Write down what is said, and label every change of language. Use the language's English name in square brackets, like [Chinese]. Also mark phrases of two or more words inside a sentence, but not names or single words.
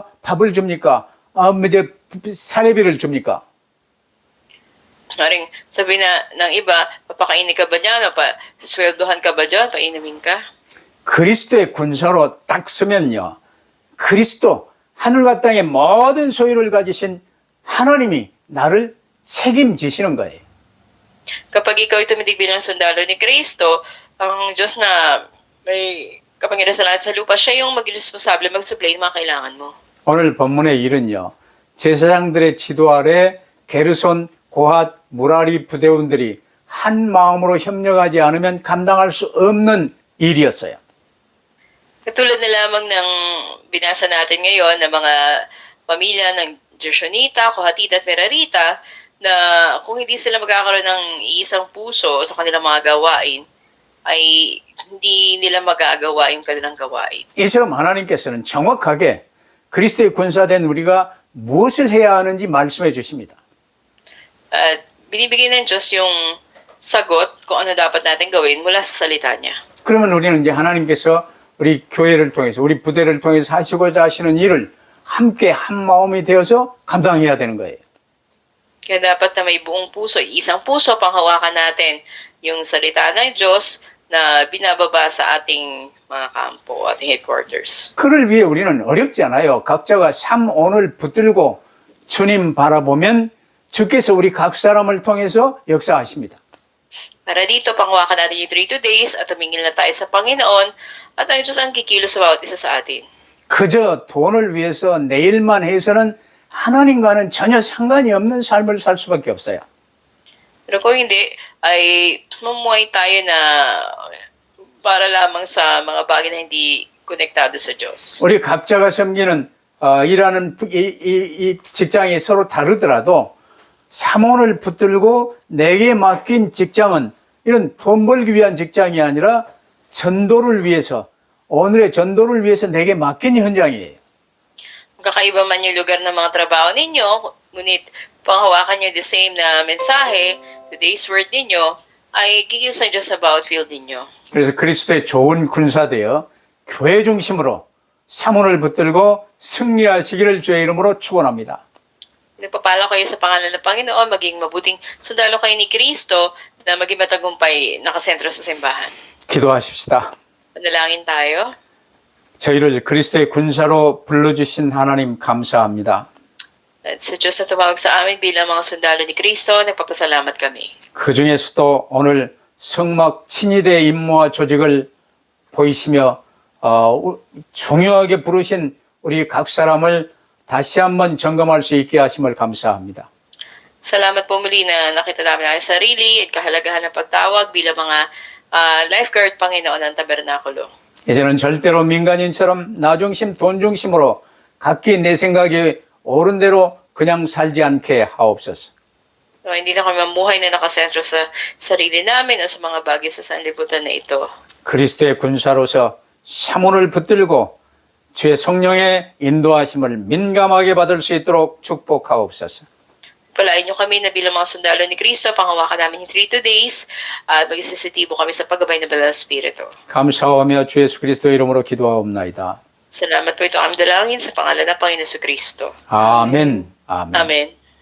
[Korean] 밥을 줍니까? 이제 사례비를 줍니까? [Filipino] Maring sabi na ng iba, papakainin ka ba dyan? Sweldohan ka ba dyan? Painumin ka? [Korean] 그리스도의 군사로 딱 서면요, 그리스도 하늘과 땅의 모든 소유를 가지신 하나님이 나를 책임지시는 거예요. [Filipino] Kapag ikaw ay tumitig bilang sundalo ni Kristo, ang Diyos na may kapangyarihan sa lahat sa lupa, siya yung mag-responsable, mag-supply ng mga kailangan mo. [Korean] 오늘 본문의 일은요, 제사장들의 지도 아래 게르손, 고핫, 무라리 부대원들이 한 마음으로 협력하지 않으면 감당할 수 없는 일이었어요. [Filipino] Katulad na lamang ng binasa natin ngayon ng mga pamilya ng Gershonita, Kohatita at Merarita, na kung hindi sila magkakaroon ng isang puso sa kanilang mga gawain, ay hindi nila magagawa yung kanilang gawain. [Korean] 이처럼 하나님께서는 정확하게 그리스도의 군사된 우리가 무엇을 해야 하는지 말씀해 주십니다. [Filipino] At binibigay ng Diyos yung sagot kung ano dapat natin gawin mula sa salita niya. [Korean] 그러면 우리는 이제 하나님께서 우리 교회를 통해서 우리 부대를 통해서 하시고자 하시는 일을 함께 한 마음이 되어서 감당해야 되는 거예요. [Filipino] Kaya dapat na may buong puso, isang puso panghawakan natin yung salita ng Diyos na binababa sa ating mga kampo, ating headquarters. [Korean] 그를 위해 우리는 어렵지 않아요. 각자가 삼온을 붙들고 주님 바라보면 주께서 우리 각 사람을 통해서 역사하십니다. [Filipino] Para dito, panghawakan natin yung 3 days at tumingin na tayo sa Panginoon at ang Diyos ang kikilos sa bawat isa sa atin. [Korean] 그저 돈을 위해서 내일만 해서는 하나님과는 전혀 상관이 없는 삶을 살 수밖에 없어요. [Filipino] Pero kung hindi, ay mamuhay tayo na para lamang sa mga bagay na hindi konektado sa Diyos. [Korean] 우리 각자가 섬기는 일하는 이 직장이 서로 다르더라도 사mon을 붙들고 내게 맡긴 직장은 이런 돈 벌기 위한 직장이 아니라 전도를 위해서 오늘의 전도를 위해서 내게 맡긴 현장이에요. [Filipino] Kakaiba man yung lugar ng mga trabaho ninyo, ngunit panghawakan nyo [English] the same [Filipino] na mensahe, [English] today's word [Filipino] ninyo, ay kikilos ng Diyos sa bawat field ninyo. [Korean] 그래서 그리스도의 좋은 군사되어 교회 중심으로 사문을 붙들고 승리하시기를 주의 이름으로 축원합니다. [Filipino] Nagpapala kayo sa pangalan ng Panginoon, maging mabuting sundalo kayo ni Kristo na maging matagumpay nakasentro sa simbahan. [Korean] 기도하십시다. [Filipino] Panalangin tayo. [Korean] 저희를 그리스도의 군사로 불러주신 하나님 감사합니다. [Filipino] At sa Diyos na tumawag sa amin bilang mga sundalo ni Kristo, nagpapasalamat kami. [Korean] 그 중에서도 오늘 성막 친위대 임무와 조직을 보이시며 중요하게 부르신 우리 각 사람을 다시 한번 점검할 수 있게 하심을 감사합니다. [Filipino] Salamat po muli na nakita namin ang sarili at kahalagahan ng pagtawag bilang mga lifeguard Panginoon ng Tabernakulo. [Korean] 이제는 절대로 민간인처럼 나중심 돈중심으로 각기 내 생각이 옳은 대로 그냥 살지 않게 하옵소서. [Filipino] So, hindi na kami mamuhay na nakasentro sa sarili namin o sa mga bagay sa sanlibutan na ito. [Korean] 그리스도의 군사로서 사문을 붙들고 주의 성령의 인도하심을 민감하게 받을 수 있도록 축복하옵소서. [Filipino] Palain niyo kami na bilang mga sundalo ni Kristo, panghawakan namin yung 3 days at mag-isisitibo kami sa paggabay ng Banal na Espiritu. [Korean] 감사하며 주 예수 그리스도 이름으로 기도하옵나이다. [Filipino] Salamat po ito ang aming dalangin sa pangalan ng Panginoon Kristo. [Korean] 아멘. 아멘. [Filipino] Amen.